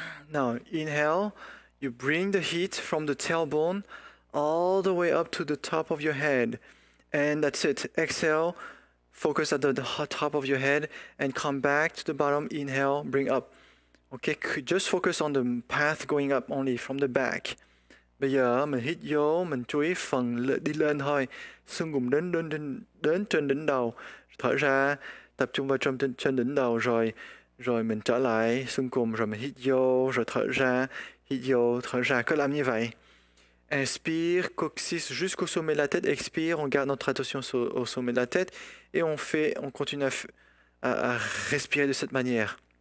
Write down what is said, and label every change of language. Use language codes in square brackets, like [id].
[en] Now inhale, you bring the heat from the tailbone all the way up to the top of your head. And that's it. Exhale, focus at the top of your head and come back to the bottom. Inhale, bring up. Okay, just focus on the path going up only from the back. [vi] Bây giờ mình hít vô, mình chú ý phần đi lên thôi. Xương cùng đến trên đỉnh đầu. Thở ra, tập trung vào trên đỉnh đầu rồi mình trở lại xương cùng, rồi mình hít vô, rồi thở ra, hít vô, thở ra. Cứ làm như vậy. [fr] Inspire, coccyx jusqu'au sommet de la tête. Expire, on garde notre attention au sommet de la tête et on continue à respirer de cette manière.